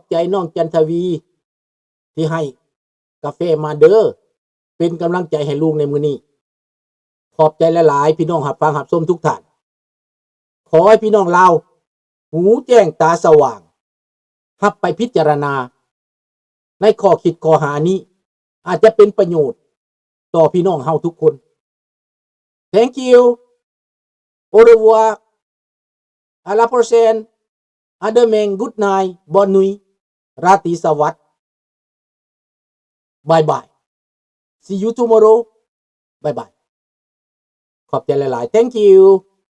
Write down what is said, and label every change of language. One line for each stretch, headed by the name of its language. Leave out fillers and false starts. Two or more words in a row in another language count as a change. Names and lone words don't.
Northeastern Thai: ใจน้องจันทวีที่ให้กาแฟมาเด้อเป็นกำลังใจให้ลุงในมื้อนี้ขอบใจหลายๆพี่น้องรับฟังรับชมทุกท่านขอให้พี่น้องลาวหูแจ้งตาสว่างรับไปพิจารณาในข้อคิดข้อหานี้อาจจะเป็นประโยชน์ต่อพี่น้องเฮาทุกคน
English: Thank you.
French: Au revoir. À la prochaine. À demain.
English: Good night.
French: Bonne nuit.
English: ราตรีสวัสดิ์ Bye bye. See you tomorrow. Bye bye.
Northeastern Thai: ขอบใจหลายๆ
English: Thank you.